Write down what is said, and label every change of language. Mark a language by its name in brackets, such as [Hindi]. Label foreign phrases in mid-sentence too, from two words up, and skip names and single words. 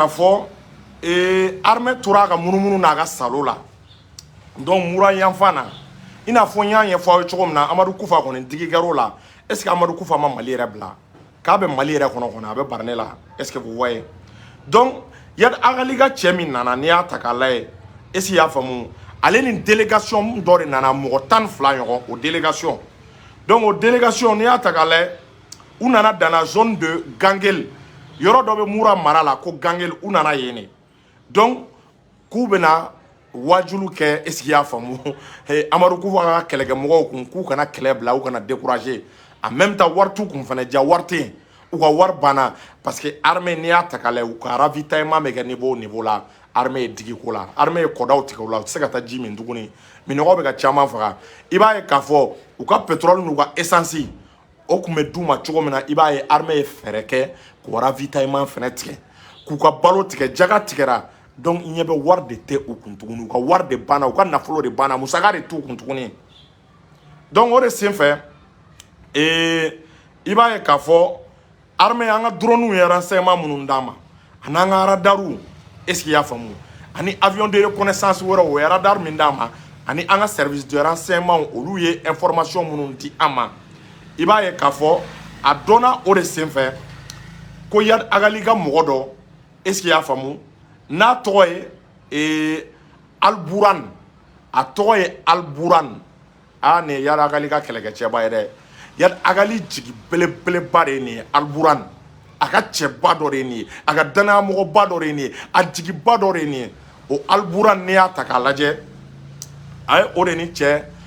[Bambara] fɔ armée tora ka munumunu n'a ka salo la donc Mura yanfan na i n'a fɔ n y'a ɲɛfɔ aw ye cogo min na Amadu Kufa kɔni digi kɛr'o la [French] est-ce que [Bambara] Amadu Kufa ma Mali yɛrɛ bila k'a bɛ Mali yɛrɛ kɔnɔ a bɛ Barnɛ la [French] est-ce que vous voyez [Bambara] donc Yadagali ka cɛ min nana n'i y'a ta k'a lajɛ [French] est-ce que [Bambara] i y'a faamu ale ni délégation dɔ de nana mɔgɔ 12 ɲɔgɔn o délégation donc o délégation n'i y'a ta k'a lajɛ u nana [French] dans la zone de [Bambara] Gangel yɔrɔ dɔ bɛ Mura mara la ko Gangel u nana yen ne donc k'u bɛna wajulu kɛ [French] est-ce que [Bambara] i y'a faamu Amadu Kufa ka kɛlɛkɛmɔgɔw kun k'u kana kɛlɛ bila u kana décourager [French] en même temps [Bambara] wari t'u kun fana ja wari tɛ yen u ka wari banna [French] parce que [Bambara] armée n'i y'a ta k'a lajɛ u ka ravitaillement bɛ kɛ niveau la armée ye digi ko la armée ye kɔdaw tigɛ u la u tɛ se ka taa ji min tuguni minɔgɔ bɛ ka caman faga i b'a ye k'a fɔ u ka pétrole n'u ka essence o kun bɛ d'u ma cogo min na i b'a ye armée ye fɛɛrɛ kɛ k'u ravitaillement fɛnɛ tigɛ k'u ka balo tigɛ jaga tigɛra donc i ɲɛ bɛ wari de tɛ u kun tuguni u ka wari de banna u ka nafolo de banna musaka de t'u kun tuguni donc o de senfɛ i b'a ye k'a fɔ armée an ka drone ye renseignement minnu d'an ma a n'an ka radaru [French] est-ce qu'il y a [Bambara] faamu ani [French] avion de reconnaissance [Bambara] wɛrɛ o ye radar min d'an ma ani an ka [French] service de renseignement [Bambara] olu ye information minnu di an ma i b'a ye k'a fɔ a dɔnna o de senfɛ ko Yad Agali ka mɔgɔ dɔ [French] est-ce qu'il y a [Bambara] faamu n'a tɔgɔ ye Al-Buran a tɔgɔ ye Al-Buran nin ye Yad Agali ka kɛlɛkɛcɛba ye dɛ Yad Agali jigi belebeleba de ye nin ye Al-Buran a ka cɛba dɔ de ye nin ye a ka danayamɔgɔba dɔ de ye nin ye a jigiba dɔ de ye nin ye o Al-Buran n'i y'a ta k'a lajɛ a ye o de ni cɛ